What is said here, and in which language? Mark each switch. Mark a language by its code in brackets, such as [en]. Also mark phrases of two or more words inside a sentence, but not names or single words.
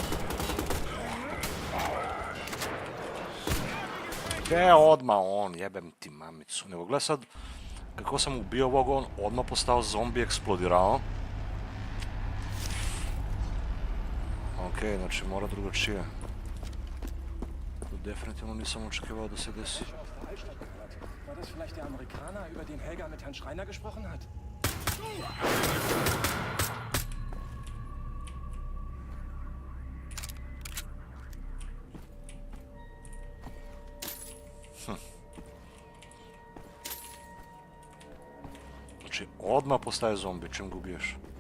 [sr] Gde je odmah on, jebem ti mamicu. Nego gledaj sad, kako sam ubio ovog, on odmah postao zombi, eksplodirao. Okej, znači mora drugačije. To definitivno nisam očekivao da se desi. [de] War das vielleicht der Amerikaner, über den Helga mit Herrn Schreiner gesprochen hat? [sr] Znači, odmah postaje zombi čim ga ubiješ.